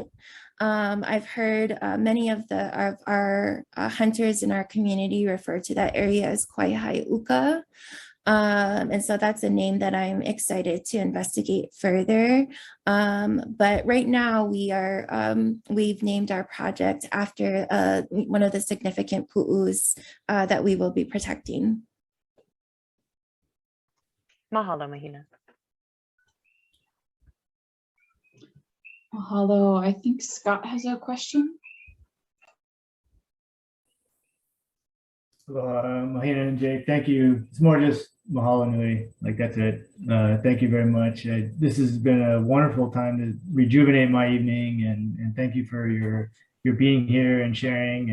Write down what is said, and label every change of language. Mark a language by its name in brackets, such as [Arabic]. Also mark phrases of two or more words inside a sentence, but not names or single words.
[English] I've heard many of our hunters in our community refer to that area as Kwaihae Uka. And so that's a name that I'm excited to investigate further. But right now we've named our project after one of the significant pu'us that we will be protecting. Mahalo, Mahina. Mahalo. I think Scott has a question. Mahina and Jake, thank you. It's more just [Hawaiian] mahalo nui, [English] like that's it. Thank you very much. This has been a wonderful time to rejuvenate my evening, and thank you for your being here and sharing.